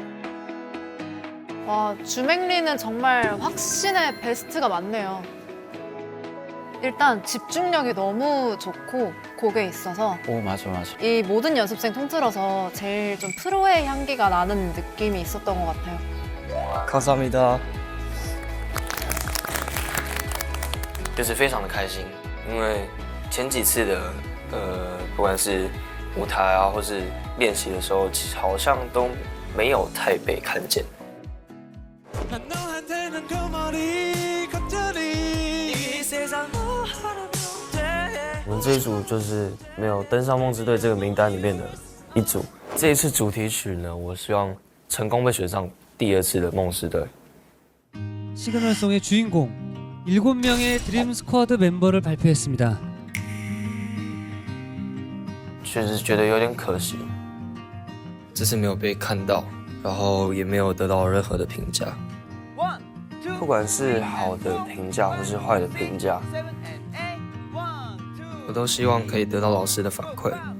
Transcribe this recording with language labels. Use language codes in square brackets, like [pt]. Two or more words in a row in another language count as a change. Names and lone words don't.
[ko] 와 주맹리는 정말 확신의 베스트가 많네요. 일단 집중력이 너무 좋고 곡에 있어서 오 맞아. 이 모든 연습생 통틀어서 제일 좀 프로의 향기가 나는 느낌이 있었던 것 같아요. 감사합니다. [zh] 就是非常的开心，因为前几次的不管是舞台啊，或是练习的时候，好像都没有太被看见。我们这一组就是没有登上梦之队这个名单里面的一组。这一次主题曲呢，我希望成功被选上第2次的梦之队。 [ko] 시그널송의 주인공 7명의 드림 스쿼드 멤버를 발표했습니다. [zh] 确实觉得有点可惜，这次没有被看到，然后也没有得到任何的评价。不管是好的评价或是坏的评价，我都希望可以得到老师的反馈。